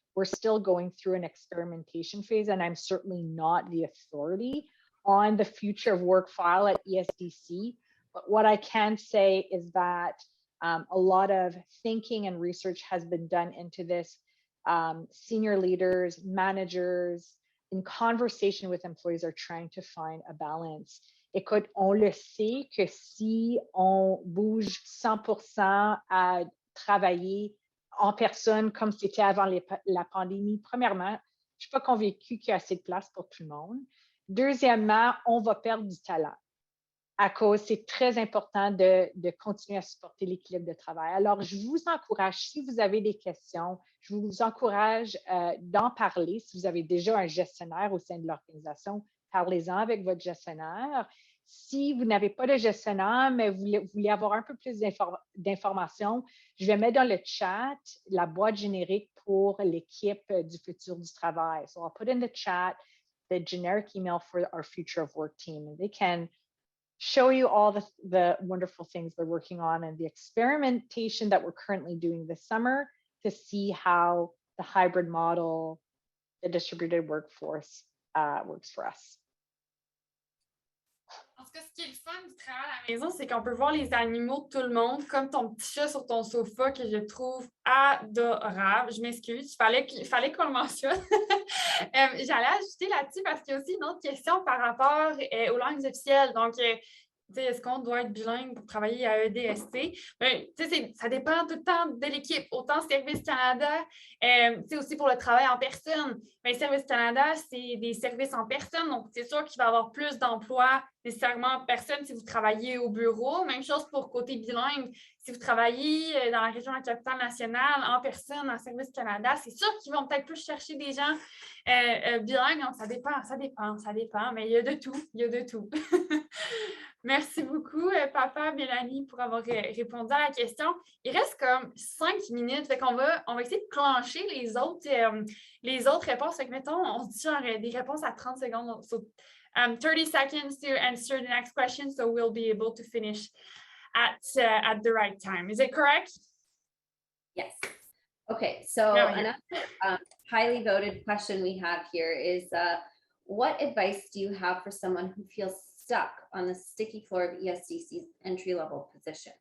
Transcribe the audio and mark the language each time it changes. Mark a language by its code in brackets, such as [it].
[en] we're still going through an experimentation phase, and I'm certainly not the authority on the future of work file at ESDC. But what I can say is that a lot of thinking and research has been done into this. Senior leaders, managers, in conversation with employees are trying to find a balance. [fr] Écoute, on le sait que si on bouge 100% à travailler en personne comme c'était avant la pandémie, premièrement, je ne suis pas convaincue qu'il y a assez de place pour tout le monde. Deuxièmement, on va perdre du talent. À cause, c'est très important de continuer à supporter l'équilibre de travail. Alors, je vous encourage, si vous avez des questions, je vous encourage d'en parler. Si vous avez déjà un gestionnaire au sein de l'organisation, parlez-en avec votre gestionnaire. Si vous n'avez pas de gestionnaire, mais vous voulez avoir un peu plus d'informations, je vais mettre dans le chat la boîte générique pour l'équipe du futur du travail. [en] So I'll put in the chat the generic email for our future of work team. And they can show you all the wonderful things they're working on and the experimentation that we're currently doing this summer to see how the hybrid model, the distributed workforce works for us. [fr] En tout cas, ce qui est le fun du travail à la maison, c'est qu'on peut voir les animaux de tout le monde, comme ton petit chat sur ton sofa que je trouve adorable. Je m'excuse, il fallait qu'on le mentionne. J'allais ajouter là-dessus parce qu'il y a aussi une autre question par rapport aux langues officielles. Donc, est-ce qu'on doit être bilingue pour travailler à EDSC? Ça dépend tout le temps de l'équipe. Autant Service Canada, aussi pour le travail en personne. Mais Service Canada, c'est des services en personne. Donc, c'est sûr qu'il va y avoir plus d'emplois nécessairement en personne si vous travaillez au bureau. Même chose pour côté bilingue. Si vous travaillez dans la région de la capitale nationale, en personne, en Service Canada, c'est sûr qu'ils vont peut-être plus chercher des gens bilingues. Donc, ça dépend. Mais il y a de tout. Merci beaucoup, Papa, Mélanie, pour avoir répondu à la question. Il reste comme 5 minutes, fait qu'on va essayer de clencher les autres réponses. Fait que, mettons, on se dit genre des réponses à 30 secondes. [en] So, 30 seconds to answer the next question, so we'll be able to finish at the right time. Is it correct? Yes. Okay, so another highly voted question we have here is, what advice do you have for someone who feels stuck on the sticky floor of ESDC's entry-level position?